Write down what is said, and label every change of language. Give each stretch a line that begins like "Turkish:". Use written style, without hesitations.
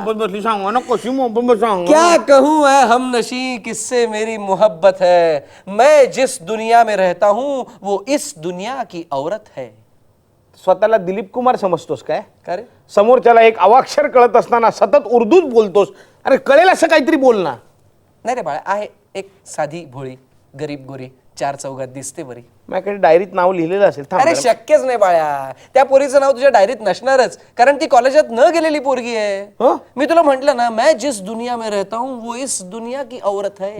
Hindi: क्या कहूँ है हमनशी किससे मेरी मोहब्बत है, मैं जिस दुनिया में रहता हूँ वो इस दुनिया की औरत है.
Marathi: स्वतःला दिलीप कुमार समजतोस काय? का रे? समोरच्याला एक अवाक्षर कळत असताना सतत उर्दूत बोलतोस. अरे कळेल असं काहीतरी बोल ना. नाही रे बाळा, आहे एक साधी भोळी गरीब गोरी 4 चौघात दिसते बरी. माझ्याकडे डायरीत नाव लिहिलेलं असेल. अरे शक्यच नाही बाळ्या, त्या पोरीचं नाव तुझ्या डायरीत नसणारच, कारण ती कॉलेजात न गेलेली पोरगी आहे. मी तुला म्हंटल ना,
Hindi: मैं जिस दुनिया में रहता हूँ वो इस दुनिया की औरत है.